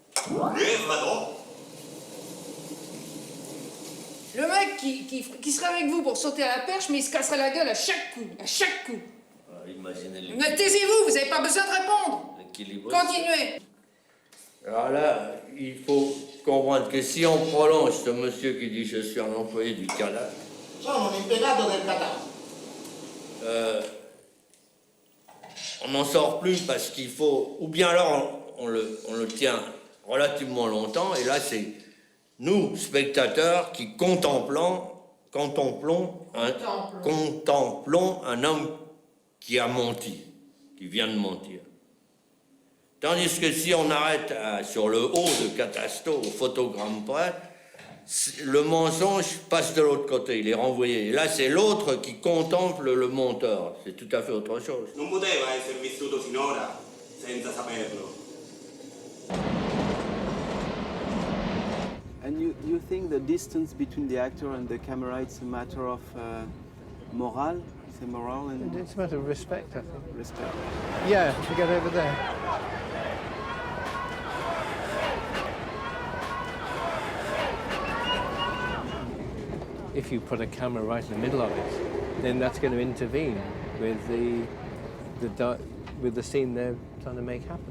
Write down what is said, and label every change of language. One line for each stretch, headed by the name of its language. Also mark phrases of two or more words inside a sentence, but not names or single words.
French: Le mec qui serait avec vous pour sauter à la perche, mais il se casserait la gueule à chaque coup, à chaque coup. Imaginez Mais taisez-vous, vous n'avez pas besoin de répondre. l'équilibre. Continuez. Alors là, il faut comprendre que si on prolonge ce monsieur qui dit je suis un employé du cadastre,
Italian: Sono un impiegato del catastro.
French: on n'en sort plus parce qu'il faut, ou bien alors on le tient relativement longtemps, et là c'est nous, spectateurs, qui contemplons un homme qui a menti, qui vient de mentir. Tandis que si on arrête sur le haut de Catasto, au photogramme près, le mensonge passe de l'autre côté, il est renvoyé. Et là, c'est l'autre qui contemple le monteur. C'est tout à fait autre chose.
Italian: Non poteva essere vissuto finora senza saperlo.
English: And you think the distance between the actor and the camera, it's a matter of moral? It's a moral and... It's a matter of respect, I think. Respect. Yeah, to get over there. If you put a camera right in the middle of it, then that's going to intervene with the scene they're trying to make happen.